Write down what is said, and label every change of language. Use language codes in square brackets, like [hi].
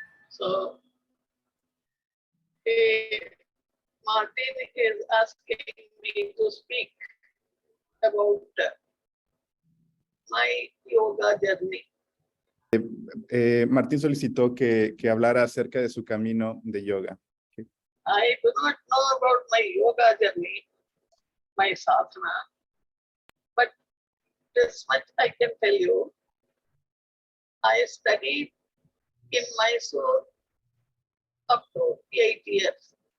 [en] So, Martin is asking me to speak about my yoga journey. [es] Martín solicitó que hablara acerca de su camino de yoga. [en] I do not know about my yoga journey, my sadhana, but this much I can tell you. I studied in Mysore up to 8 years.